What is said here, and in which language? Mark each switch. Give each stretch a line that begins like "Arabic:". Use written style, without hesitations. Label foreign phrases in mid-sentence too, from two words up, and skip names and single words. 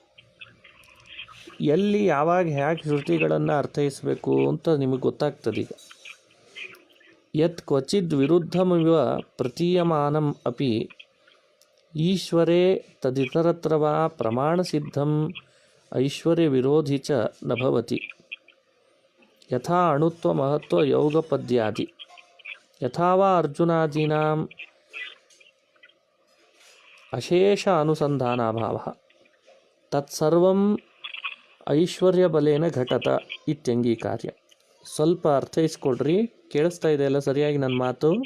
Kannada: ಎಲ್ಲಿ ಯಾವಾಗ ಹೇಗೆ ಶ್ರುತಿಗಳನ್ನು ಅರ್ಥೈಸಬೇಕು ಅಂತ ನಿಮಗೆ ಗೊತ್ತಾಗ್ತದೆ.
Sanskrit: ಈಗ ಯತ್ ಕ್ವಚಿದ್ ವಿರುದ್ಧಮಿವ ಪ್ರತೀಯಮಾನಂ ಅಪಿ ಈಶ್ವರೇ ತದಿತರತ್ರ ವಾ ಪ್ರಮಾಣಸಿದ್ಧಂ ಐಶ್ವರ್ಯ ವಿರೋಧಿ ಚ ನ ಭವತಿ. ಯಥಾ ಅಣುತ್ವ ಮಹತ್ವ ಯೌಗಪದ್ಯಾದಿ ಯಥಾ ವಾ ಅರ್ಜುನಾದೀನಾಂ ಅಶೇಷ ಅನುಸಂಧಾನಾಭಾವ ತತ್ಸರ್ವಂ ಐಶ್ವರ್ಯಬಲೇನ ಘಟತ ಇತ್ಯಂಗೀಕಾರ್ಯ.
Kannada: ಸ್ವಲ್ಪ ಅರ್ಥೈಸ್ಕೊಡ್ರಿ. ಕೇಳಿಸ್ತಾ ಇದೆ ಎಲ್ಲ ಸರಿಯಾಗಿ ನನ್ನ ಮಾತು?